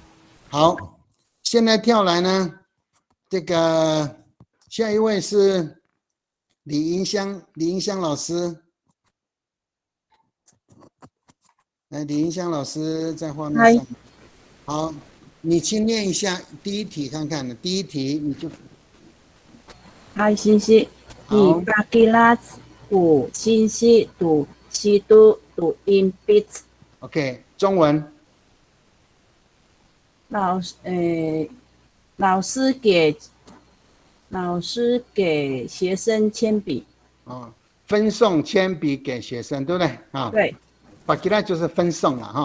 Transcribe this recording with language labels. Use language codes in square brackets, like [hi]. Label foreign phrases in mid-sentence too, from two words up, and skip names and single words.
[zh] 好，现在跳来呢，这个下一位是李银香老师。来，李银香老师在画面上。好，你去念一下第一题看看。第一题你就。 [dtp] Hai sisi di bakilas u sisi tu situ tu impit。 [zh] OK， 中文。老师给学生铅笔。分送铅笔给学生，对不对？对。 bakilas 就是分送了哈。